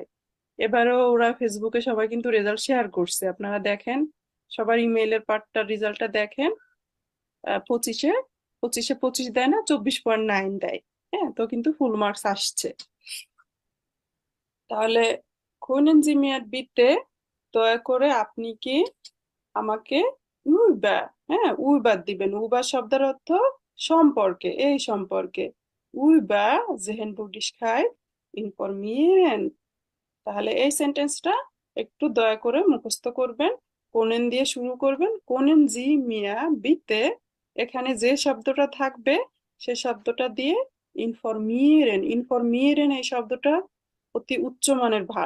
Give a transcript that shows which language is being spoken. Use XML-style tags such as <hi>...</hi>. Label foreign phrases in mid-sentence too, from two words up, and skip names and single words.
<bn>এবারেও ওরা ফেসবুকে সবাই কিন্তু</bn> <en>result share</en> <bn>করছে, আপনারা দেখেন, সবার ইমেইলের পার্টটার রেজাল্টটা দেখেন। 25-এ 25 দেয় না, 24.9 দেয়। হ্যাঁ, তো কিন্তু</bn> <en>full marks</en> <bn>আসছে। তাহলে</bn> <de>können Sie mir bitte,</de> <bn>দয়া করে আপনি কি আমাকে über, হ্যাঁ über দিবেন, über শব্দের অর্থ সম্পর্কে, এই সম্পর্কে,</bn> <de>über Sehenswürdigkeit informieren।</de> <bn>তাহলে এই সেন্টেন্সটা একটু দয়া করে মুখস্থ করবেন, কোনেন দিয়ে শুরু করবেন,</bn> <de>Können Sie mir bitte,</de> <bn>এখানে যে শব্দটা থাকবে সে শব্দটা দিয়ে ইনফরমিয়েরেন, ইনফরমিয়েরেন এই শব্দটা অতি উচ্চমানের ভার্ব।</bn>